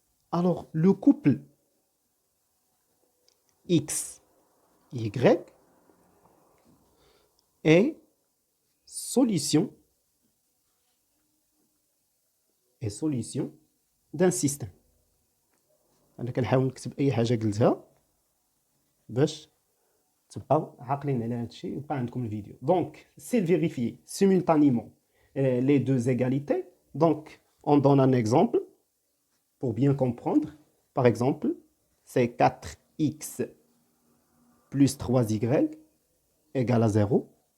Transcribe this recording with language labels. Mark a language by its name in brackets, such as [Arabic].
[French] Alors, le couple X, Y est solution d'un système. [Arabic] أنا كنحاول نكتب أي حاجة قلتها باش تبقاو عاقلين على هذا الشيء ويبقى عندكم الفيديو. [French] Donc, c'est vérifier simultanément les deux égalités. Donc, on donne un exemple pour bien comprendre. Par exemple, c'est 4x plus 3y égale à 0.